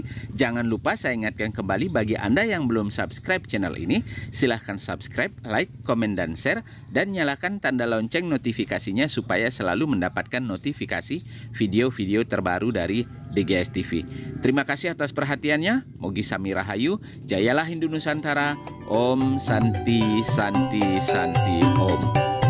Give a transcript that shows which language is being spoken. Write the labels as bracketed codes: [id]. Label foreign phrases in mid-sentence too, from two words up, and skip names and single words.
[id] Jangan lupa saya ingatkan kembali bagi Anda yang belum subscribe channel ini, silahkan subscribe, like, komen, dan share, dan nyalakan tanda lonceng notifikasinya supaya selalu mendapatkan notifikasi video-video terbaru dari DGS TV. Terima kasih atas perhatiannya. [ban] Mogi Sami Rahayu, [id] jayalah Hindu Nusantara. [sa] Om Santi Santi Santi Om.